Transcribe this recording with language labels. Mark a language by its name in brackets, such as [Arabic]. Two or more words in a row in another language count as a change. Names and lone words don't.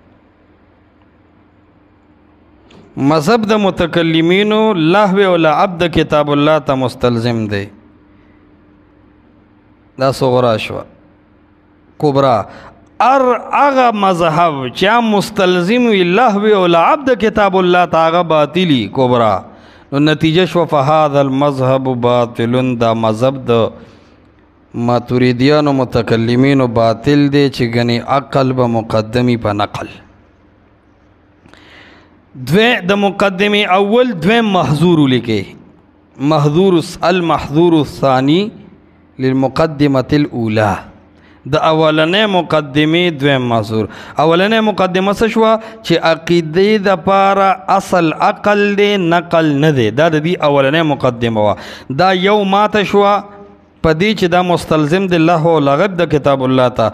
[Pashto] مذهب د متکلمینو لهو او لعب د کتاب الله ته مستلزم دی. دا صغرا شو. کبرا هغه مذهب چې مستلزم وي لهو او لعب د کتاب الله ته هغه باطلی کبرا. نو نتیجه شو [Arabic] فهذا المذهب باطل. [Pashto] دا مذهب د ماتوریدیانو متکلمینو باطل دی چې ګنې عقل به مقدمی په نقل. د مقدمه اول دویم محظور لیکي. [Arabic] محظور المحظور الثاني للمقدمه الاولى. [Pashto] د اولنې مقدمه دویم محظور. اولنې مقدمه څه شو چې عقیده د پاره اصل عقل دی نقل نه دی. دا د دې اولنې مقدمه وا. دا یو ماته شو پدې چې دا مستلزم د الله او لغب د کتاب الله ته.